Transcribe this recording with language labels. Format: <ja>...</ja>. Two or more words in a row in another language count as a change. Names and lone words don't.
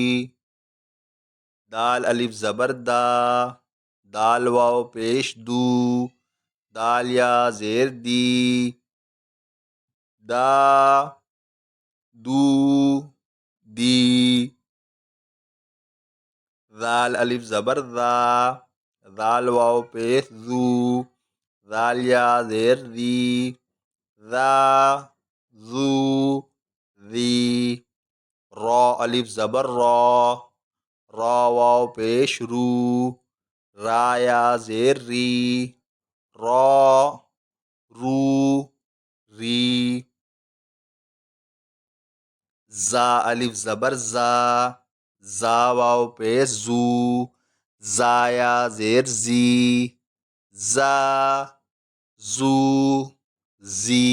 <ur>دال الف زبر دا، دال واو پیش دو، دال یا زیر دی، دا دو دی. ذال الف زبر ذا، ذال واو پیش ذو، ذال یا زیر ذی، ذا ذو ذی. را الف زبر را، را واو پیش رو، را یا زیر ری، را رو ری. زا الف زبر زا، زا واو پیش زو، زا یا زیر زی، زا زو زی.</ur>